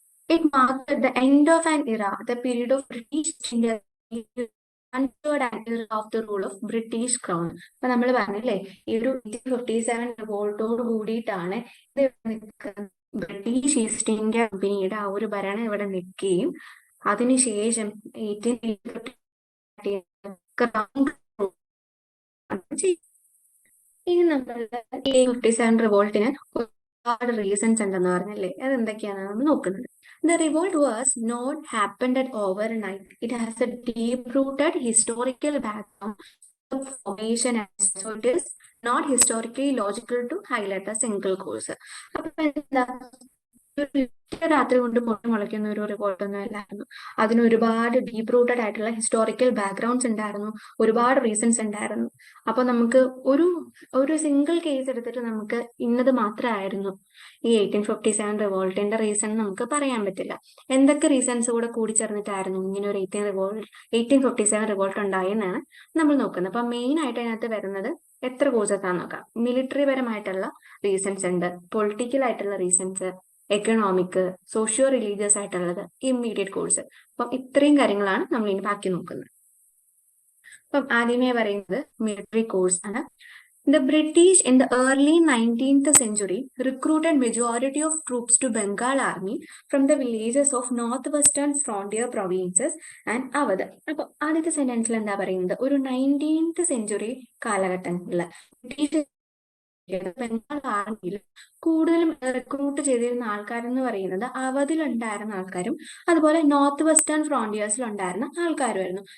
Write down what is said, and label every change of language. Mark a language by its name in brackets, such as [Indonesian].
[English] It marked the end of an era, the period of British India, third era of the rule of British Crown. [Malayalam] അപ്പൊ നമ്മൾ പറഞ്ഞില്ലേ, ഈ ഒരു 1857 റിവോൾട്ടോട് കൂടിയിട്ടാണ് British east India കമ്പനിയുടെ ആ ഒരു ഭരണം ഇവിടെ നിൽക്കുകയും അതിനുശേഷം 1850 ഇനി നമ്മളുടെ 1857 റിവോൾട്ടിന് ഒരുപാട് റീസൺസ് ഉണ്ടെന്ന് പറഞ്ഞല്ലേ, അത് എന്തൊക്കെയാണെന്ന് നമ്മൾ നോക്കുന്നത്. [English] The revolt was not happened at overnight. It has a deep-rooted historical background of formation, and so it is not historically logical to highlight a single cause. [Malayalam] അപ്പൊ എന്താ, രാത്രി കൊണ്ട് പൊട്ടി മുളയ്ക്കുന്ന ഒരു റിവോൾട്ട് ഒന്നും അല്ലായിരുന്നു. അതിന് ഒരുപാട് ഡീപ് റൂട്ടഡ് ആയിട്ടുള്ള ഹിസ്റ്റോറിക്കൽ ബാക്ക്ഗ്രൗണ്ട്സ് ഉണ്ടായിരുന്നു, ഒരുപാട് റീസൺസ് ഉണ്ടായിരുന്നു. അപ്പൊ നമുക്ക് ഒരു സിംഗിൾ കേസ് എടുത്തിട്ട് നമുക്ക് ഇന്നത് മാത്രമായിരുന്നു ഈ 1857 റിവോൾട്ടിന്റെ റീസൺ നമുക്ക് പറയാൻ പറ്റില്ല. എന്തൊക്കെ റീസൺസ് കൂടെ കൂടിച്ചേർന്നിട്ടായിരുന്നു ഇങ്ങനെ ഒരു 1857 റിവോൾട്ട് ഉണ്ടായെന്നാണ് നമ്മൾ നോക്കുന്നത്. അപ്പൊ മെയിൻ ആയിട്ട് അതിനകത്ത് വരുന്നത് എത്ര കോഴ്സസ് ആണെന്ന് നോക്കാം. മിലിറ്ററി പരമായിട്ടുള്ള റീസൺസ് ഉണ്ട്, പൊളിറ്റിക്കൽ ആയിട്ടുള്ള റീസൺസ്, എക്കണോമിക്, സോഷ്യോ റിലീജിയസ് ആയിട്ടുള്ളത്, ഇമ്മീഡിയറ്റ് കോഴ്സ്. അപ്പം ഇത്രയും കാര്യങ്ങളാണ് നമ്മൾ ഇനി ബാക്കി നോക്കുന്നത്. അപ്പം ആദ്യമേ പറയുന്നത് മിലിറ്ററി കോഴ്സ് ആണ്. [English] The British in the early 19th century recruited majority of troops to Bengal army from the villages of northwestern frontier provinces and Awadh. [Malayalam] അപ്പൊ ആദ്യത്തെ സെന്റൻസിൽ എന്താ പറയുന്നത്, ഒരു 19th സെഞ്ചുറി കാലഘട്ടങ്ങളിൽ ബ്രിട്ടീഷ് ബംഗാൾ ആർമിയിൽ കൂടുതലും റിക്രൂട്ട് ചെയ്തിരുന്ന ആൾക്കാരെന്ന് പറയുന്നത് അവധിലുണ്ടായിരുന്ന ആൾക്കാരും അതുപോലെ നോർത്ത് വെസ്റ്റേൺ ഫ്രോണ്ടിയേഴ്സിൽ ഉണ്ടായിരുന്ന ആൾക്കാരുമായിരുന്നു.